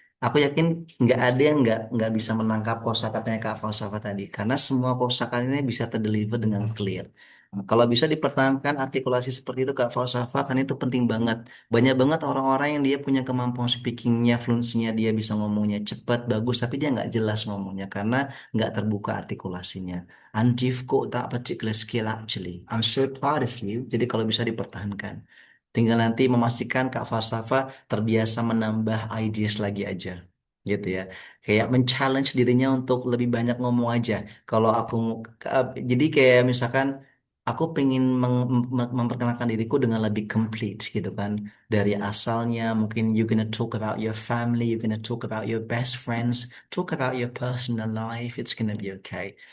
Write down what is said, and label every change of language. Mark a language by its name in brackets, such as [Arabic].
[Indonesian] Aku yakin nggak ada yang nggak bisa menangkap kosakatanya Kak Falsafah tadi, karena semua kosakatanya bisa terdeliver dengan clear. Kalau bisa dipertahankan artikulasi seperti itu Kak Falsafah, kan itu penting banget. Banyak banget orang-orang yang dia punya kemampuan speakingnya, fluensinya, dia bisa ngomongnya cepat, bagus, tapi dia nggak jelas ngomongnya karena nggak terbuka artikulasinya. [English] And you've got that particular skill actually. I'm so proud of you. [Indonesian] Jadi kalau bisa dipertahankan. Tinggal nanti memastikan Kak Falsafah terbiasa menambah ideas lagi aja. Gitu ya. Kayak men-challenge dirinya untuk lebih banyak ngomong aja. Kalau aku jadi kayak misalkan aku pengen memperkenalkan diriku dengan lebih complete gitu kan. Dari asalnya mungkin [English] you gonna talk about your family, you gonna talk about your best friends, talk about your personal life, it's gonna be okay.